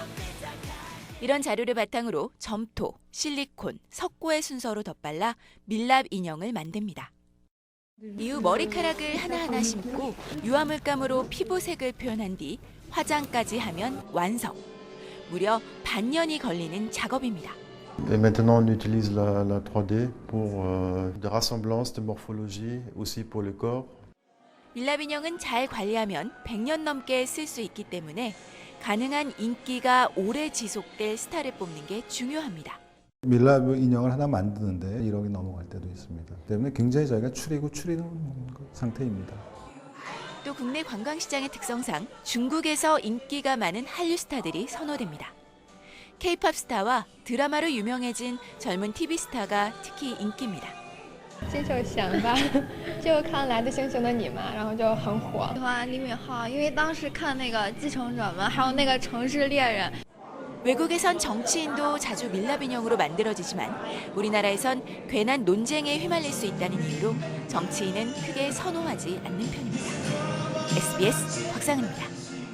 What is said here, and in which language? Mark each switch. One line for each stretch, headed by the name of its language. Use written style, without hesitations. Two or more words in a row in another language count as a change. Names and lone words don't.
Korean: 이런 자료를 바탕으로 점토, 실리콘, 석고의 순서로 덧발라 밀랍 인형을 만듭니다. 이후 머리카락을 하나하나 심고 유화물감으로 피부색을 표현한 뒤 화장까지 하면 완성. 무려 반년이 걸리는 작업입니다.
French: Et maintenant, on utilise la 3D pour de rassemblance, de morphologie, aussi pour le corps.
Korean: 밀랍 인형은 잘 관리하면 100년 넘게 쓸 수 있기 때문에 가능한 인기가 오래 지속될 스타를 뽑는 게 중요합니다. 밀랍 인형을 하나 만드는데 1억이 넘어갈 때도 있습니다. 때문에 굉장히 저희가 추리는 상태입니다. 또 국내 관광시장의 특성상 중국에서 인기가 많은 한류 스타들이 선호됩니다. K-팝 스타와 드라마로 유명해진 젊은 TV 스타가 특히 인기입니다.
Chinese: 接受想吧，就看《来自星星的你》嘛，然后就很火。喜欢李敏镐，因为当时看那个《继承者们》，还有那个《城市猎人》。
Korean: 외국에선 정치인도 자주 밀랍 인형으로 만들어지지만 우리나라에선 괜한 논쟁에 휘말릴 수 있다는 이유로 정치인은 크게 선호하지 않는 편입니다. SBS 곽상은입니다.